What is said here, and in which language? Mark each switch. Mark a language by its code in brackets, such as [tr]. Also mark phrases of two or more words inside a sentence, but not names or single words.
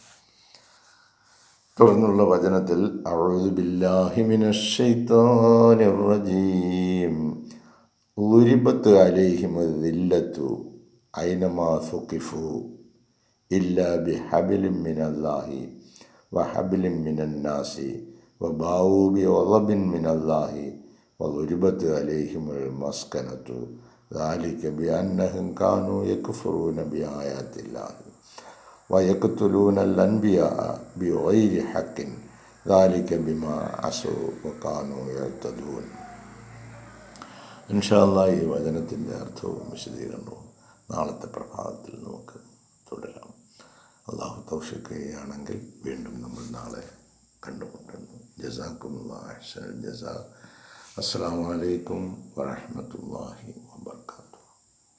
[ml] തുടർന്നുള്ള വചനത്തിൽ [ar] أعوذ بالله من الشيطان الرجيم ضربت عليهم الذلة أينما ثقفوا إلا بحبل من الله وحبل من الناس وباءوا بغضب من الله وضربت عليهم المسكنة ذلك بأنهم كانوا يكفرون بآيات الله ويقتلون الأنبياء بغير حق ذلك بما عصوا وكانوا يعتدون. إن شاء الله [ml] ഈ വചനത്തിൻ്റെ അർത്ഥവും വിശദീകരണവും നാളത്തെ പ്രഭാതത്തിൽ നമുക്ക് തുടരാം. അല്ലാഹു തൗഫീഖ് ചെയ്യുകയാണെങ്കിൽ വീണ്ടും നമ്മൾ നാളെ കണ്ടുമുട്ടുന്നു. [ar] جزاكم الله أحسن الجزاء. السلام عليكم ورحمة الله وبركاته.